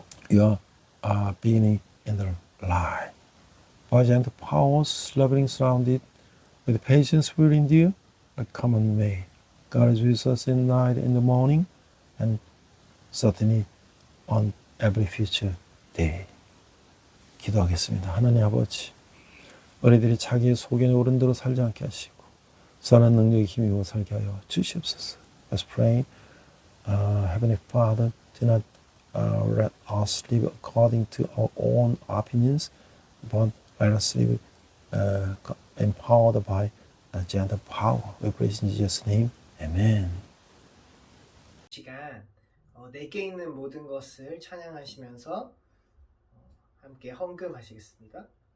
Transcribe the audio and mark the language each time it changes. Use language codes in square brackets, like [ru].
[en] You are beginning in the light. By gentle powers, loving surrounded, with patience will endure a common way. God is with us in the night, in the morning, and certainly on every future day. [ko] 기도하겠습니다. 하나님 아버지, 우리들이 자기의 속에는 옳은 대로 살지 않게 하시고 선한 능력에 힘입어 살게 하여 주시옵소서. [en] Let's pray. Heavenly Father, do not let us live according to our own opinions, but let us live empowered by gentle power. We praise in Jesus' name. Amen. [ko] 시간 내게 있는 모든 것을 찬양하시면서 함께 헌금하시겠습니다.